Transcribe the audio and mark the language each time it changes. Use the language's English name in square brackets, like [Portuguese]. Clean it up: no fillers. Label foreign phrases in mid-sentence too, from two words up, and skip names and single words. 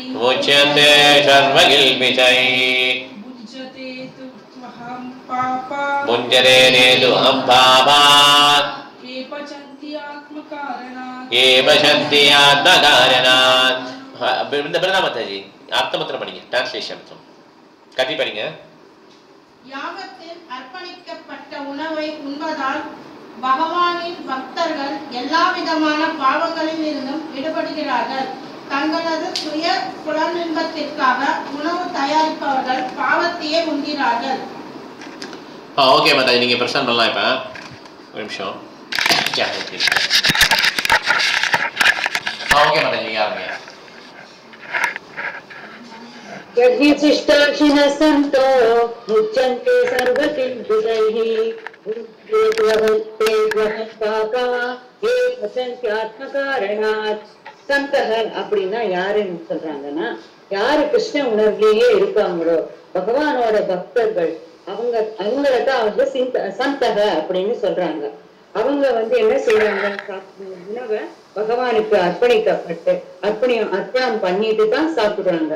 [Sanskrit] मुच्यन्ते सर्वकिल्बिषैः पुञ्जते ते तु अहं पापा ये पचन्ति आत्मकारणात्. [Hindi] वृंदा माता जी अर्थमत्र पढ़िए. ट्रांसलेशन कथि पढ़िए. [Tamil] யாகத்தில் அர்ப்பணிக்கப்பட்ட உணவை உண்பதால் பகவானின் பக்தர்கள் எல்லா விதமான பாவங்களில் இருந்தும் விடுபடுகிறார்கள். தங்களது சுய புலனின்பத்திற்காக உணவு தயாரிப்பவர்கள் பாவத்தையே உண்கிறார்கள். ஓகே மாதா, நீங்க பிரச்சனை பண்ணலாம். இப்ப ஒரு நிமிஷம். ஓகே மாதா, நீங்க ஆரம்பிங்க. [Sanskrit] यज्ञशिष्टाशिनः सन्तो मुच्यन्ते सर्वकिल्बिषैः पापा ये पचन्ति आत्मकारणात्. [Tamil] சந்தகர் அப்படின்னா யாருன்னு சொல்றாங்கன்னா, யாரு கிருஷ்ண உணர்விலேயே இருக்காங்களோ பகவானோட பக்தர்கள் அவங்களதான் வந்து சந்தக அப்படின்னு சொல்றாங்க. அவங்க வந்து என்ன செய்யறாங்க, உணவை பகவானுக்கு அர்ப்பணிக்கப்பட்டு அர்ப்பணம் பண்ணிட்டு தான் சாப்பிடுறாங்க.